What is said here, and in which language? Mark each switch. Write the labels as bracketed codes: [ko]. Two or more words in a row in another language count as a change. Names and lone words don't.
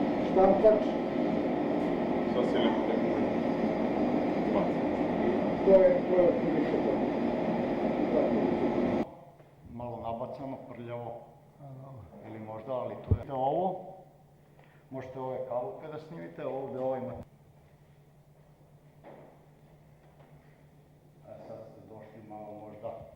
[sr] štampač, [fr] Ça, c'est le. [sr] to je otprilike to. Malo nabacano, prljavo. Ili možda, ali to je ovo. Možete ove kalupe da snimite, ovdje ovo imate. A sad ste došli malo možda.